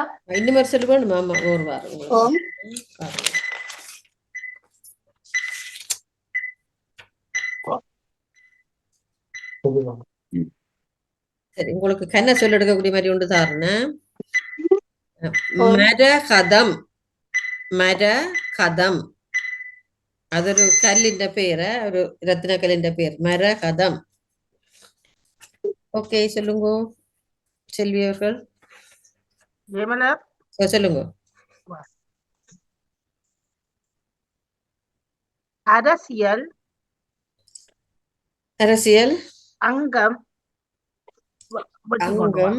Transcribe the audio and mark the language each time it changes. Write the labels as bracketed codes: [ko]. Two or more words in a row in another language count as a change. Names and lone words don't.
[ta] இன்னும் ஒரு சொல்லு வேணுமா? ஆமா ஒரு வாரம் உங்களுக்கு. சரி, உங்களுக்கு கண்ண சொல்ல எடுக்கக்கூடிய மாதிரி ஒன்று தாருன்னு. [ml] മരകഥം. മരകഥം അതൊരു കല്ലിന്റെ പേര്, ഒരു രത്നക്കല്ലിന്റെ പേര് മരകഥം. [ta] ഓക്കെ சொல்லுங்க செல்வி அவர்கள். ஜெயமலர் சொல்லுங்க. அரசியல் அரசியல் அங்கம் அங்கம்